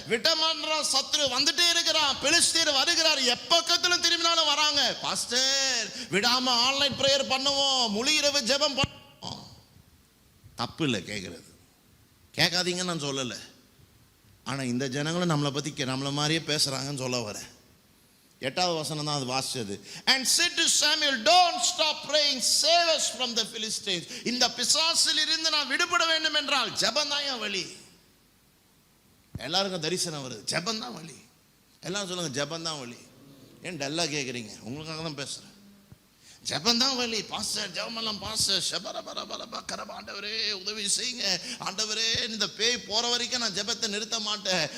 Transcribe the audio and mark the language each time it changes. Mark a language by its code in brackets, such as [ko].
[ta] விட்டமான்ற சத்ரு வந்துட்டே இருக்கிறான், பெலிஸ்தீர் வருகிறார், எப்பக்கத்திலும் திரும்பினாலும் வராங்க. பாஸ்டர் விடாம ஆன்லைன் பிரேயர் பண்ணுவோம், முழு இரவு ஜெபம் பண்ணுவோம். தப்பு இல்லை கேட்கறது, கேட்காதீங்கன்னு நான் சொல்லலை. ஆனா இந்த ஜனங்களும் நம்மளை பத்தி நம்மள மாதிரியே பேசுறாங்கன்னு சொல்ல வரேன். 8வது வசனம் தான் அது வாசிச்சது. [en] And said to Samuel, don't stop praying, save us from the Philistines. [ta] இந்த பிசாசில் இருந்து நான் விடுபட வேண்டும் என்றால் ஜெபம் தான் வழி. எல்லாருக்கும் தரிசனம் வருது, ஜெபம் தான் வழி. எல்லாரும் சொல்லுங்க ஜெபம் தான் வழி. ஏன் டல்லா கேட்குறீங்க? உங்களுக்காக தான் பேசுறேன். ஜெபம் தான் வழி. பாஸ்டர் ஜெபமெல்லாம் பாஸ்டர் ஷபரபரபரப கரப, ஆண்டவரே உதவி செய்யுங்க ஆண்டவரே, இந்த பேய் போற வரைக்கும் நான் ஜெபத்தை நிறுத்த மாட்டேன்.